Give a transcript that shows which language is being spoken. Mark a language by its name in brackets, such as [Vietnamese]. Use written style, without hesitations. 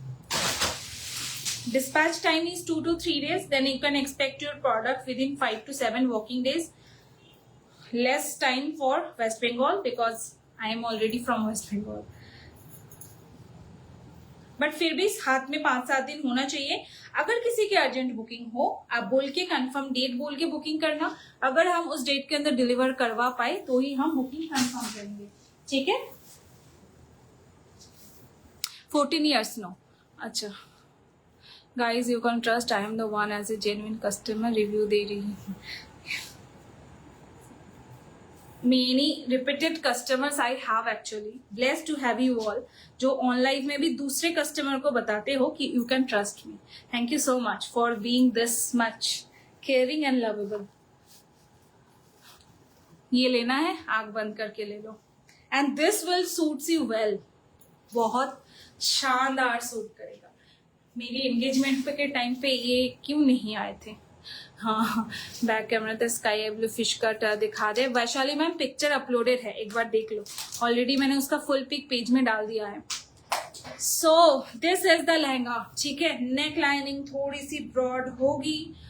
[English] Dispatch time is 2 to 3 days. Then you can expect your product within 5 to 7 working days. Less time for West Bengal because I am already from West Bengal. [Hindi] But फिर भी हाथ में 5-7 दिन होना चाहिए. अगर किसी की अर्जेंट बुकिंग हो, आप बोल के कंफर्म डेट बोल के बुकिंग करना. अगर हम उस डेट के अंदर डिलीवर करवा पाए तो ही हम बुकिंग कंफर्म करेंगे. ठीक है? [English] 14 years no. अच्छा guys, you can trust I am the one as a genuine customer. [Hindi] Review दे रही हूँ. [English] Many repeated customers I have actually. Blessed to have you all. [Hindi] जो ऑनलाइन में भी दूसरे कस्टमर को बताते हो कि [English] you can trust me. Thank you so much for being this much caring and lovable. [Hindi] ये लेना है, आँख बंद करके ले लो. [English] And this will suits you well. [Hindi] बहुत शानदार सूट करेगा. मेरी एंगेजमेंट पे के टाइम पे ये क्यों नहीं आए थे? हाँ, बैक कैमरा तो स्काई ब्लू फिश कट दिखा दे. वैशाली मैम पिक्चर अपलोडेड है, एक बार देख लो. ऑलरेडी मैंने उसका फुल पिक पेज में डाल दिया है. [English] so this is the [Hindi] lehenga. ठीक है, नेक लाइनिंग थोड़ी सी ब्रॉड होगी.